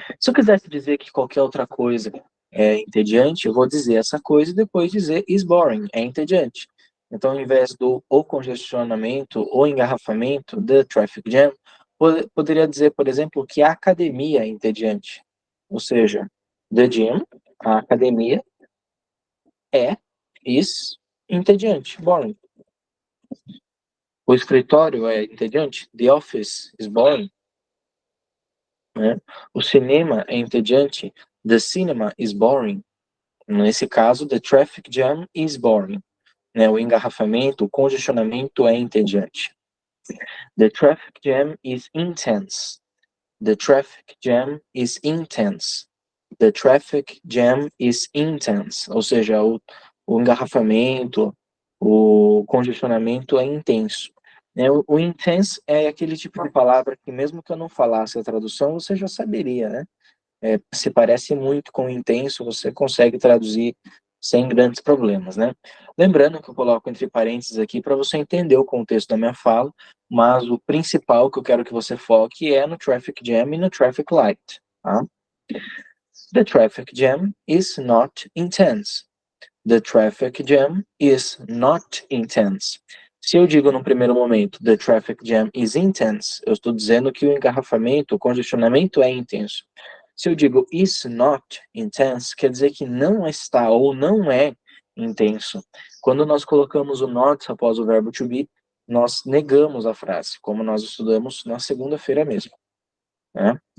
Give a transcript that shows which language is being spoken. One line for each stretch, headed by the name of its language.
Portuguese: Se eu quisesse dizer que qualquer outra coisa é entediante, eu vou dizer essa coisa e depois dizer is boring, é entediante. Então, ao invés do o congestionamento ou engarrafamento, the traffic jam, poderia dizer, por exemplo, que a academia é entediante. Ou seja, the gym, a academia, is entediante, boring. O escritório é entediante,
English: the office is boring.
Portuguese: Né? O cinema é entediante,
English: the cinema is boring. Nesse caso, the traffic jam is boring.
Portuguese: Né? O engarrafamento, o congestionamento é entediante.
English: The traffic jam is intense. The traffic jam is intense. The traffic jam is intense.
Portuguese: Ou seja, o engarrafamento, o congestionamento é intenso. O intense é aquele tipo de palavra que, mesmo que eu não falasse a tradução, você já saberia, né? Se parece muito com intenso, você consegue traduzir sem grandes problemas, né? Lembrando que eu coloco entre parênteses aqui para você entender o contexto da minha fala, mas o principal que eu quero que você foque é no traffic jam e no traffic light, tá?
English: The traffic jam is not intense. The traffic jam is not intense.
Portuguese: Se eu digo no primeiro momento,
English: the traffic jam is intense,
Portuguese: eu estou dizendo que o engarrafamento, o congestionamento é intenso. Se eu digo is not intense, quer dizer que não está ou não é intenso. Quando nós colocamos o not após o verbo to be, nós negamos a frase, como nós estudamos na segunda-feira mesmo. Né?